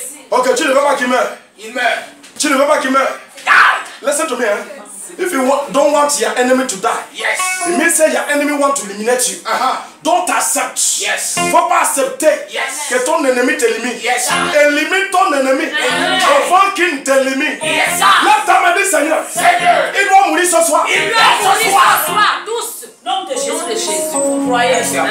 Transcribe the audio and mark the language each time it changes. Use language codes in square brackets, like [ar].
[fr] Ok, tu ne veux pas qu'il meure. Il meurt. Tu ne veux pas qu'il meure. [en] Listen to me, If you don't want your enemy to die, it means say your enemy want to eliminate you. Don't accept. [fr] Faut pas accepter que ton ennemi t'élimine. Élimine ton ennemi avant qu'il ne t'élimine. Là, tu m'as dit, Seigneur, il doit mourir ce soir. Il meurt ce soir. Tous. Nom de Jésus. Vous croyez?